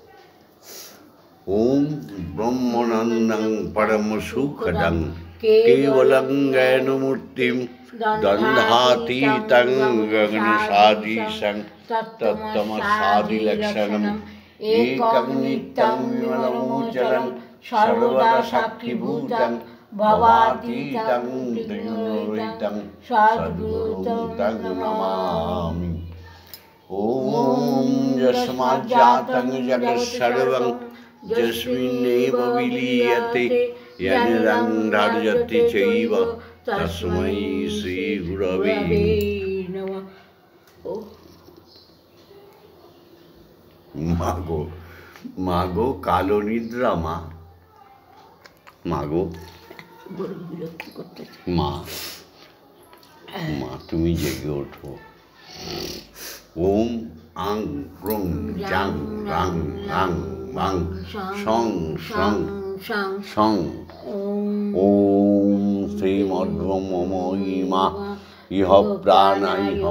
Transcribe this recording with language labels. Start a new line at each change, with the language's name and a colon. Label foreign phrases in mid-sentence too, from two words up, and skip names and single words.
Sanskrit: ওম ব্রহ্মানন্দং পরম সুখদং কেবলং জ্ঞানমূর্তিম দ্বন্দ্বাতীতং গগনসাদৃশং তত্ত্বমসাদিলক্ষণম একং নিত্যং বিমলমোচরং সর্বদা সাক্ষীভূতং ভবাতীতং ত্রিগুণরহিতং সদ্গুরুং তং নমামি। ওম যস্মাজ্জাতং জগৎসর্বং যস্মিন্নেব বিলীয়তে येन धार्यते चैव तस्मै श्री गुरवे नमः।
Bangla: মাগো কালো নিদ্রা, মাগো মা তুমি জেগে ওঠো।
Sanskrit: ওম আং ক্রং জাং রাং রাং বাং সং সং সং ওম শ্রীমদ্ব্রহ্মময়ীমা ইহ প্রাণায়